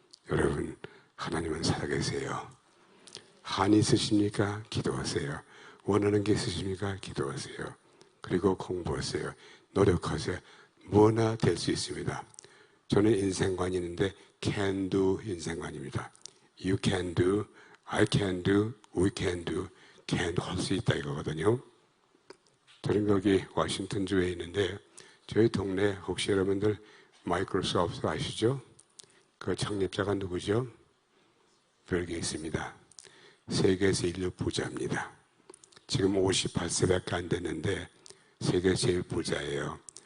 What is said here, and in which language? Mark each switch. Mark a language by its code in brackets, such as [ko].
[ko] 여러분, 하나님은 살아계세요. 한이 있으십니까? 기도하세요. 원하는 게 있으십니까? 기도하세요. 그리고 공부하세요. 노력하세요. 뭐나 될 수 있습니다. 저는 인생관이 있는데 [en] can do [ko] 인생관입니다. [en] You can do, I can do, we can do, can [ko] 할 수 있다 이거거든요. 저는 여기 워싱턴주에 있는데 저희 동네 혹시 여러분들 마이크로소프트 아시죠? 그 창립자가 누구죠? 빌 게이츠입니다. 세계 제일 부자입니다. 지금 58세밖에 안 됐는데 세계 제일 부자예요.